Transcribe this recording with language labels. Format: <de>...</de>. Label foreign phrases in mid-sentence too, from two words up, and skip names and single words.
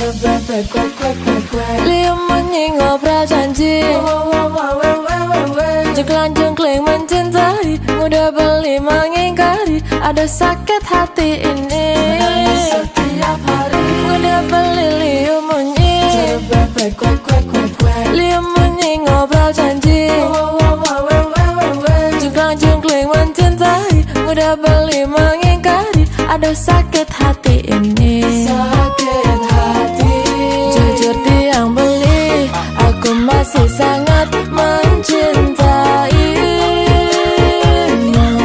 <ban>liu munyi ngobrol janji, jengklang-jengkling</ban> <id>mencintai, mudah beli mengingkari, ada sakit hati ini. Setiap hari udah beli</id> <ban>liu munyi, liu munyi ngobrol janji, jengklang-jengkling</ban> <id>mencintai, mudah beli mengingkari, ada sakit hati ini. Sakit hati, jujur tiang beli, aku masih sangat mencintaimu.</id>